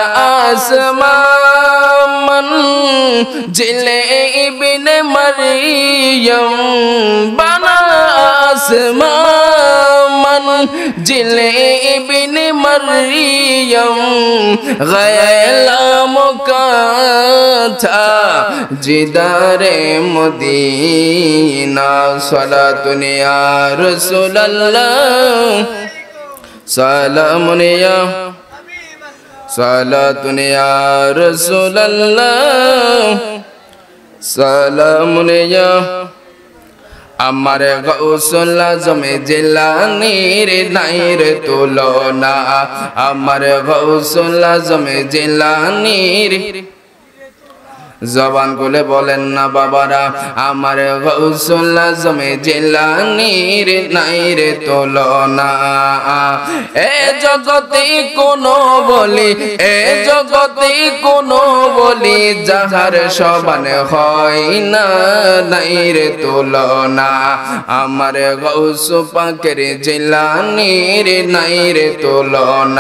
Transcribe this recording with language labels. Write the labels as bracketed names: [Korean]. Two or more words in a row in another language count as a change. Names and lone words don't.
[Urdu] آسمان منزل ابن مریم بنا آسمان منزل ابن مریم غیلام کا تھا جدار مدینہ [Arabic] صلاۃ یا رسول اللہ سلام یا صلاۃ یا رسول اللہ سلام یا [Bangla] আমার গৌসুল আজম জিলানীর নাইর তুলনা আমার গৌসুল আজম জিলানীর জবান খুলে বলেন না বাবারা আমার গৌসুল আজম জিলানীর নাইর তুলনা এ জগতে কোনো বলি এ জগতে কোনো বলি যাহার সমান হয় না নাইর তুলনা আমার গৌস পাকের জিলানীর নাইর তুলনা